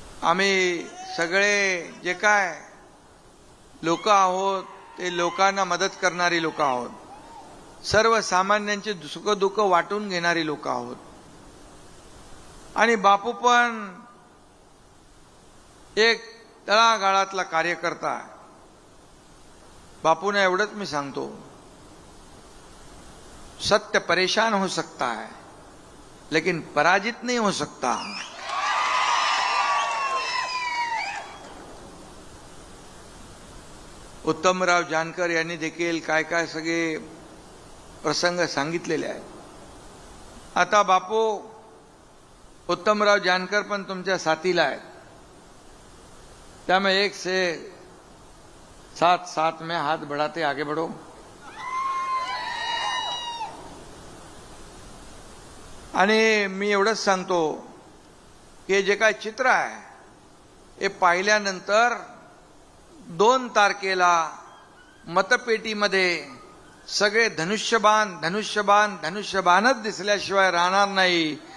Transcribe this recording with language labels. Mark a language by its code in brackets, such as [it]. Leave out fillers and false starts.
[mr] आम्ही सगळे जे काय लोक आहोत ते लोकांना मदत करणारी लोक आहोत. सर्वसामान्यांचे सुखदुःख वाटून घेणारी लोक आहोत. आणि बापू पण एक तळागाळातला कार्यकर्ता आहे. बापूने एवढंच मी सांगतो, [hi] सत्य परेशान हो सकता है लेकिन पराजित नहीं हो सकता. [mr] उत्तमराव जानकर यांनी देखील काय काय सगळे प्रसंग सांगितलेले आहेत. आता बापू, उत्तमराव जानकर पण तुमच्या साथीला आहेत. [hi] त्यामुळे 1 से 7 में हाथ बढ़ाते आगे बढ़ो. [mr] आणि मी एवढंच सांगतो की जे काय चित्र आहे हे पाहिल्यानंतर 2 तारखेला मतपेटीमध्ये सगळे धनुष्यबाण धनुष्यबाण धनुष्यबाणच दिसल्याशिवाय राहणार नाही.